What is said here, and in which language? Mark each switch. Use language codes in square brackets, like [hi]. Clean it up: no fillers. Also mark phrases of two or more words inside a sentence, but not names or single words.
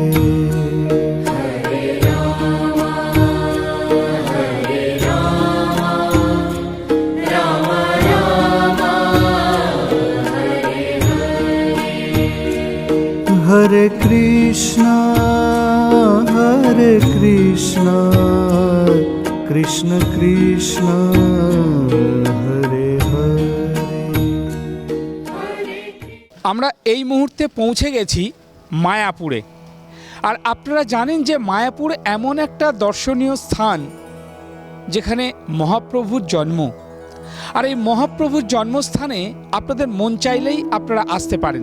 [sa] Hare Rama, Rama Rama, Hare Hare. Hare Krishna, Krishna Krishna, Hare Hare. [bn] আমরা এই মুহূর্তে পৌঁছে গেছি মায়াপুরে। আর আপনারা জানেন যে মায়াপুর এমন একটা দর্শনীয় স্থান যেখানে মহাপ্রভুর জন্ম। আর এই মহাপ্রভুর জন্মস্থানে আপনাদের মন চাইলেই আপনারা আসতে পারেন।